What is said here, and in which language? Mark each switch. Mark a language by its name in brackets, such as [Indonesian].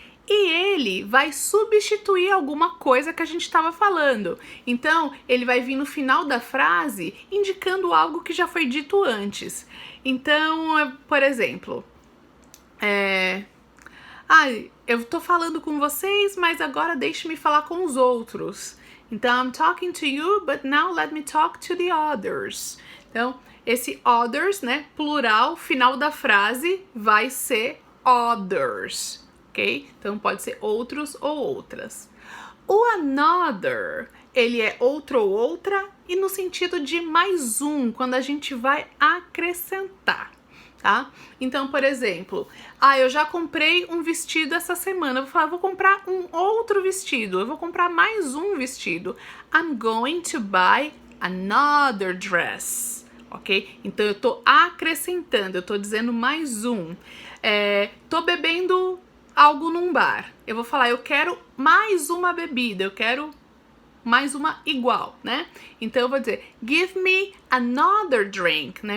[Portuguese] E ele vai substituir alguma coisa que a gente estava falando. Então, ele vai vir no final da frase indicando algo que já foi dito antes. Então, por exemplo, eu tô falando com vocês, mas agora deixe-me falar com os outros. [English] Então, I'm talking to you, but now let me talk to the others. [Portuguese] Então, esse others, né, plural, final da frase vai ser others. Okay? Então pode ser outros ou outras. O another, ele é outro ou outra e no sentido de mais um, quando a gente vai acrescentar, tá? Então, por exemplo, eu já comprei um vestido essa semana, eu vou falar, vou comprar um outro vestido, eu vou comprar mais um vestido. [English] I'm going to buy another dress, ok? [Portuguese] Então eu tô acrescentando, eu tô dizendo mais um. Tô bebendo algo num bar. Eu vou falar, eu quero mais uma bebida, eu quero mais uma igual, né? Então eu vou dizer, [English] give me another drink, [Portuguese] né?